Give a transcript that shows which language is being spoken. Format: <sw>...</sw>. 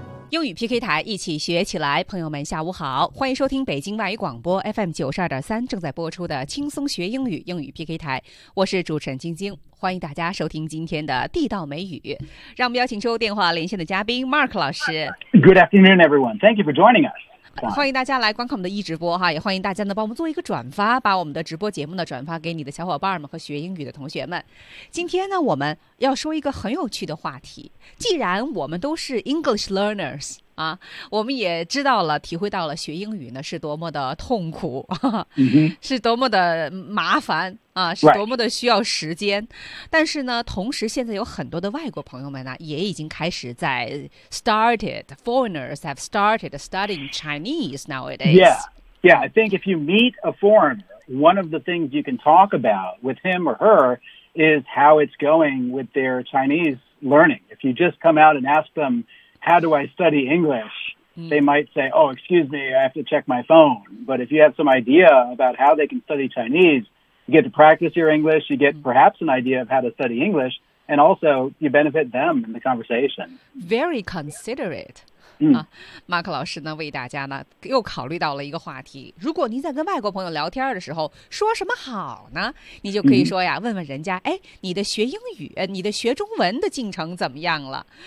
<zh>英语 PK 台，一起学起来。朋友们下午好，欢迎收听北京外语广播 FM92.3 正在播出的轻松学英语英语 PK 台，我是主持人晶晶，欢迎大家收听今天的地道美语。让我们邀请收电话连线的嘉宾 Mark 老师。</zh> <en>Good afternoon everyone, thank you for joining us.</en> <zh>欢迎大家来观看我们的一直播哈，也欢迎大家呢帮我们做一个转发，把我们的直播节目呢转发给你的小伙伴们和学英语的同学们。今天呢我们要说一个很有趣的话题，既然我们都是</zh> <en>English learners</en> <zh>啊，我们也知道了体会到了学英语呢是多么的痛苦、 mm-hmm. 是多么的麻烦啊，是多么的需要时间、</zh> <en>right.</en> <zh>但是呢同时现在有很多的外国朋友们呢也已经开始在</zh> <en>foreigners have started studying Chinese nowadays. Yeah, I think if you meet a foreigner, one of the things you can talk about with him or her is how it's going with their Chinese learning. If you just come out and ask them, how do I study English? They might say, oh, excuse me, I have to check my phone. But if you have some idea about how they can study Chinese,You get to practice your English, you get perhaps an idea of how to study English, and also you benefit them in the conversation. Very considerate.</en> <zh>Mark 老师呢为大家呢又考虑到了一个话题。如果您在跟外国朋友聊天的时候说什么好呢，你就可以说呀、问问人家，哎，你的学英语，你的学中文的进程怎么样了、</zh>